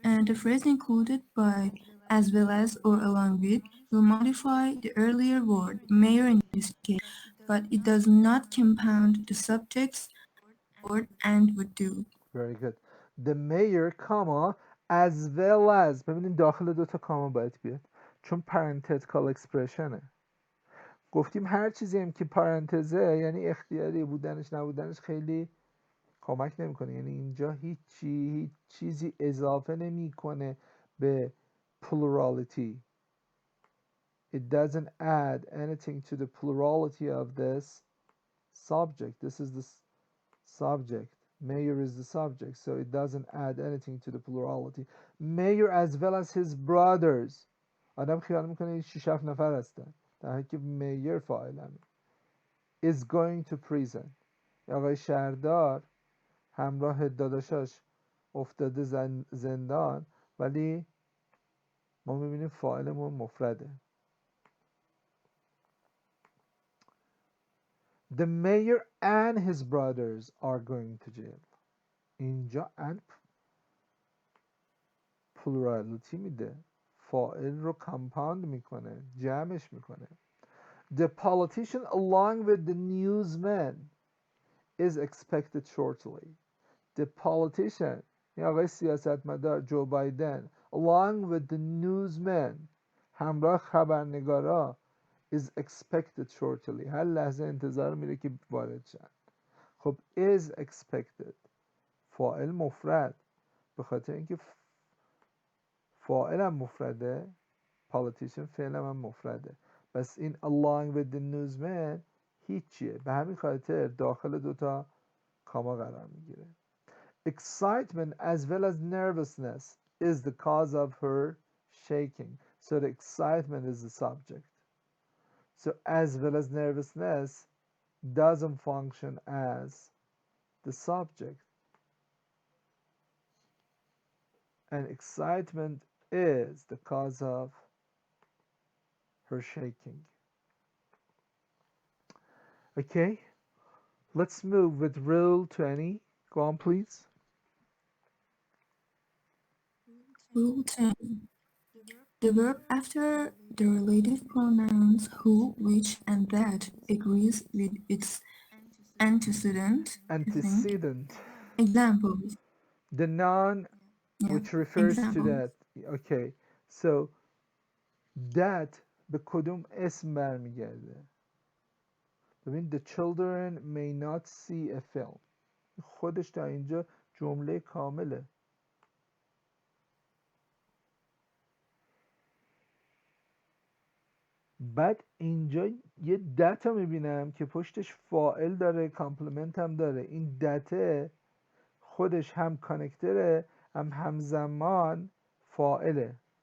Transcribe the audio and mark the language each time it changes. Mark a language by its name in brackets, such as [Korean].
[English] The phrase included by, as well as, or along with will modify the earlier word, mayor in this case, but it does not compound the subjects word and would do. Very good. The mayor, comma, as well as. [Persian] ببینید داخل دوتا کاما باید بیاد چون parenthetical expressionه. گفتیم هر چیزی هم که پارنتزه یعنی اختیاری بودنش نبودنش خیلی کمک نمیکنه، یعنی اینجا هیچ چیزی اضافه نمیکنه به plurality. [English] It doesn't add anything to the plurality of this subject. This is the subject. Mayor is the subject, so it doesn't add anything to the plurality. Mayor as well as his brothers. [Persian] آدم خیال میکنه این 6 7 نفر هستن در حالی که mayor فاعلمه. [English] Is going to prison. [Persian] آقای شهردار همراه داداشاش افتاده زندان، ولی ما میبینیم فاعلمون مفرده. [English] The mayor and his brothers are going to jail. [Persian] اینجا and plurality میده، فاعل رو compound میکنه، جمعش میکنه. [English] The politician along with the newsman is expected shortly. The politician [Persian] این آقای سیاستمدار جو بایدن [English] along with the newsman [Persian] همراه خبرنگارا [English] is expected shortly [Persian] هر لحظه انتظار میره که وارد شن. خب [English] is expected [Persian] فاعل مفرد، به خاطر اینکه فاعلم مفرده politician فعلم هم مفرده، بس این [English] along with the newsman [Persian] هیچیه، به همین خاطر داخل دوتا کاما قرار میگیره. [English] Excitement as well as nervousness is the cause of her shaking. So the excitement is the subject. So as well as nervousness doesn't function as the subject. And excitement is the cause of her shaking. Okay, let's move with rule 20. Go on, please. Rule 10. The verb after the relative pronouns who, which, and that agrees with its antecedent, I think. Antecedent. Examples. The noun Yeah. which refers to Examples. that. Okay, so that [Persian] به کدوم اسم برمیگرده؟ ببین [English] the children may not see a film. [Persian] خودش تا اینجا جمله کامله. بعد اینجا یه دتا میبینم که پشتش فاعل داره، کامپلمنت هم داره. این دته خودش هم کانکتره هم همزمان فاعله.